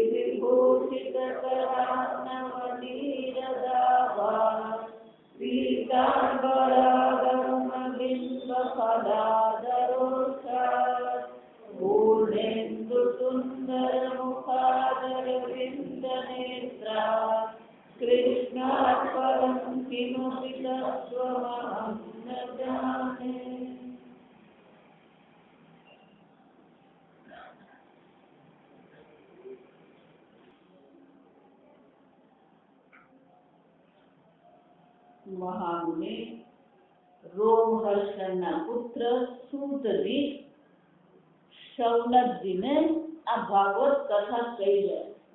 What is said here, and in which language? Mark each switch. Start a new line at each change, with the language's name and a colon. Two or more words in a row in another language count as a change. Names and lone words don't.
Sanskrit: विभूषितकरानवनीरदाभा पीताम्बरागमबिम्बफलाधरोषात् पूर्णेन्दुसुन्दरमुखादरविन्दनेत्रा कृष्णात् परं किमपि तत्त्वमहं न जाने।
Gujarati: મહામુનિ રોમહર્ષણના પુત્ર સૂતજી શૌનકજીને આ ભાગવત કથા કહી રહ્યા.